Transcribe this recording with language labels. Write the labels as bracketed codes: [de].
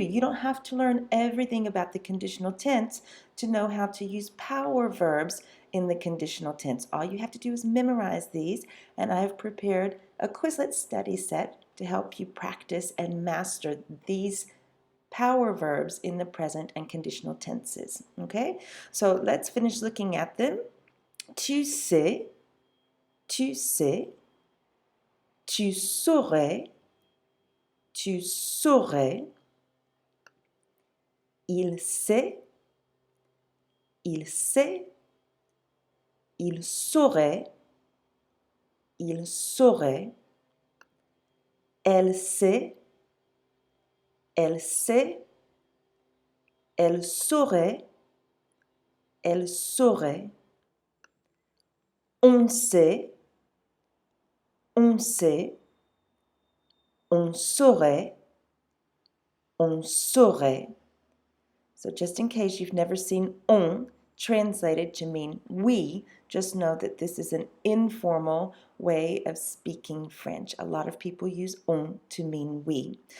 [en] You don't have to learn everything about the conditional tense to know how to use power verbs in the conditional tense. All you have to do is memorize these, and I have prepared a Quizlet study set to help you practice and master these power verbs in the present and conditional tenses. Okay, so let's finish looking at them. [fr] Tu sais, tu sais, tu saurais, tu saurais, il sait, il sait, il saurait, il saurait, elle sait, elle sait, elle saurait, elle saurait, on sait, on sait, on saurait, on saurait. [en] So just in case you've never seen on translated to mean we, just know that this is an informal way of speaking French. A lot of people use on to mean we.